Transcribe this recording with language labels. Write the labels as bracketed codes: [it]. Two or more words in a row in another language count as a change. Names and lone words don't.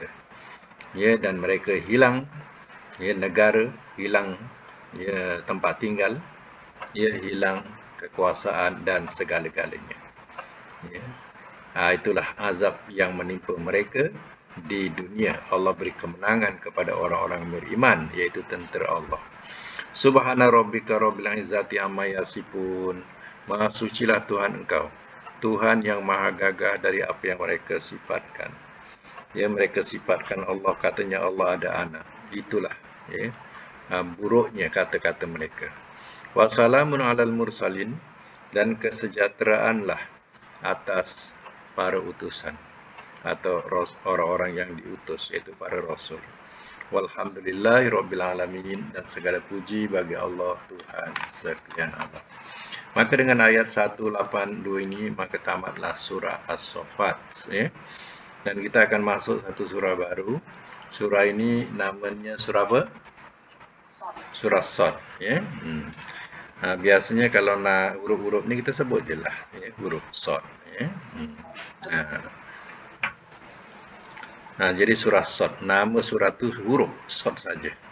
[ms] Ya, dan mereka hilang negara, hilang tempat tinggal, hilang kekuasaan dan segala-galanya. Ya. Itulah azab yang menimpa mereka di dunia. Allah beri kemenangan kepada orang-orang beriman, iaitu tentera Allah. [ar] Subhana rabbika rabbil izzati amma yasifun. [ms] Maha sucilah Tuhan engkau, Tuhan yang maha gagah dari apa yang mereka sifatkan. Ya, mereka sifatkan Allah, katanya Allah ada anak. Itulah buruknya kata-kata mereka. [ar] Wassalamun alal mursalin, [ms] dan kesejahteraanlah atas para utusan atau orang-orang yang diutus, yaitu para rasul. [ar] Walhamdulillahi rabbil alamin, [ms] dan segala puji bagi Allah Tuhan sekalian alam. Maka dengan ayat 182 ini maka tamatlah surah As-Saffat, dan kita akan masuk satu surah baru. Surah ini namanya surah apa? Surah Sad, biasanya kalau nak huruf-huruf ni kita sebut je lah, huruf Sad, jadi surah Sad, nama surah tu huruf Sad saja.